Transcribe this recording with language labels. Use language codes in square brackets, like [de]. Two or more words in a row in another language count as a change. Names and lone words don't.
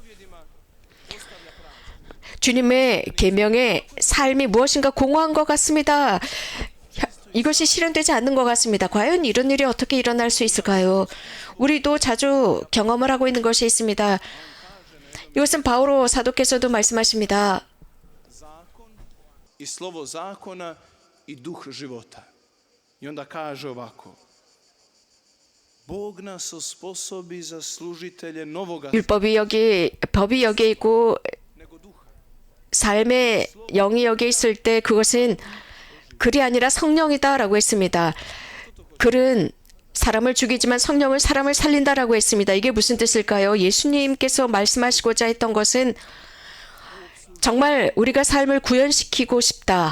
[ko] 주님의 계명의 삶이 무엇인가 공허한 것 같습니다. 이것이 실현되지 않는 것 같습니다. 과연 이런 일이 어떻게 일어날 수 있을까요? 우리도 자주 경험을 하고 있는 것이 있습니다. 이것은 바오로 사도께서도 말씀하십니다. [hr] I slovo zakona i duh života. I onda kaže ovako. Bog nas osposobi za služitelje novoga [ko] 법이 여기에 있고 삶의 영이 여기에 있을 때 그것은 글이 아니라 성령이다라고 했습니다. 글은 사람을 죽이지만 성령은 사람을 살린다라고 했습니다. 이게 무슨 뜻일까요? 예수님께서 말씀하시고자 했던 것은 정말 우리가 삶을 구현시키고 싶다.